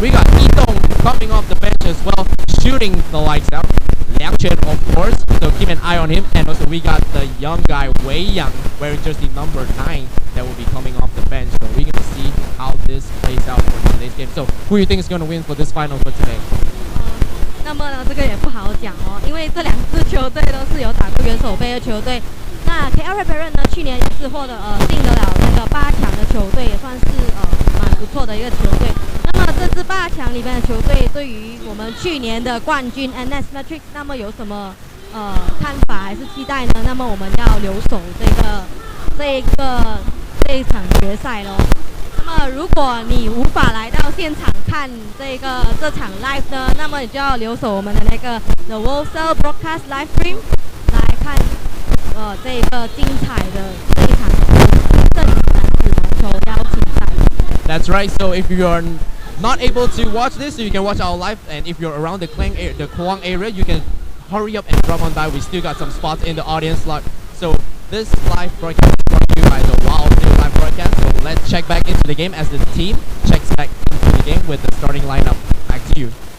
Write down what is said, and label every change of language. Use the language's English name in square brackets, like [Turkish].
[English] We got Yidong coming off the bench as well, shooting the lights out. Liang Chuan, of course, so keep an eye on him. And also we got the young guy Wei Yang wearing jersey number 9 that will be coming off the bench. So we're gonna see how this plays out for today's game. So who do you think is gonna win for this final for today? [Chinese] 那么呢，这个也不好讲哦，因为这2支球队都是有打过元首杯的球队。那 KL Red Baron 呢，去年也是获得进得了那个8强的球队，也算是蛮不错的一个球队。那么这支8强里面的球队，对于我们去年的冠军 NS Matrix， 那么有什么看法还是期待呢？那么我们要留守这一场决赛咯。那么如果你无法来到现场看这场 live 呢，那么你就要留守我们的那个 The Worldcell Broadcast Live Stream 来看这个精彩的这一场正男子篮球邀请赛。 [English] That's right. So if you are not able to watch this, you can watch our live. And if you're around the Kluang area, you can hurry up and drop on by. We still got some spots in the audience lot. So this live broadcast is brought to you by the Wow Still Live Broadcast. So let's check back into the game as the team checks back into the game with the starting lineup. Back to you.